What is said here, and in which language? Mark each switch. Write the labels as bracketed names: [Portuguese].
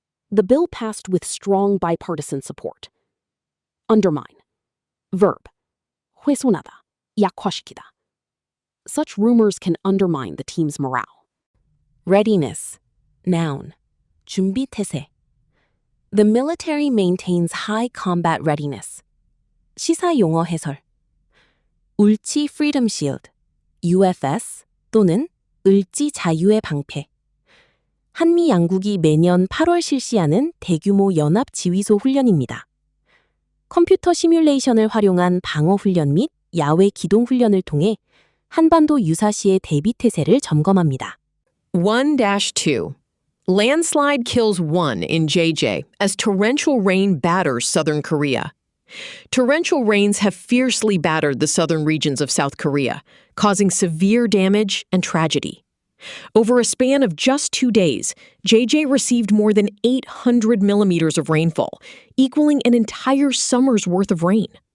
[English] The bill passed with strong bipartisan support. Undermine. Verb. [Korean] 훼손하다, 약화시키다. [English] Such rumors can undermine the team's morale. Readiness. Noun. [Korean] 준비태세. [English] The military maintains high combat readiness. [Korean] 시사 용어 해설. 울치 [English] Freedom Shield, [Korean] UFS 또는 을지 자유의 방패. 한미 양국이 매년 8월 실시하는 대규모 연합 지휘소 훈련입니다. 컴퓨터 시뮬레이션을 활용한 방어 훈련 및 야외 기동 훈련을 통해 한반도 유사시의 대비 태세를 점검합니다. 1-2. [English] Landslide kills 1 in JJ as torrential rain batters southern Korea. Torrential rains have fiercely battered the southern regions of South Korea, causing severe damage and tragedy. Over a span of just 2 days, JJ received more than 800 millimeters of rainfall, equaling an entire summer's worth of rain.